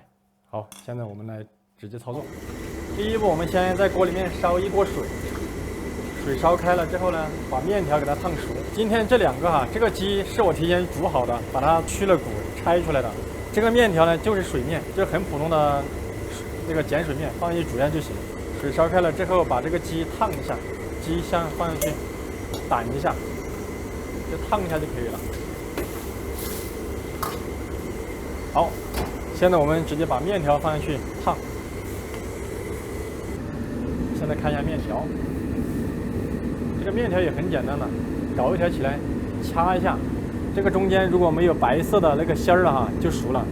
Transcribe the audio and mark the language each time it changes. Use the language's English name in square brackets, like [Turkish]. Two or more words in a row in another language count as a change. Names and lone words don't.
[Chinese] 好，现在我们来直接操作。第一步，我们先在锅裡面燒一鍋水，水燒開了之後呢，把面條給它燙熟。今天這兩個這個雞是我提前煮好的，把它去了骨拆出來的。這個面條呢就是水面，就是很普通的那個鹼水面，放進去煮下就行。水燒開了之後，把這個雞燙一下，雞香放進去，撣一下，就燙一下就可以了。好，現在我們直接把面條放進去燙。現在看一下面條，這個面條也很簡單的，搞一條起來，掐一下，這個中間如果沒有白色的那個芯兒了就熟了。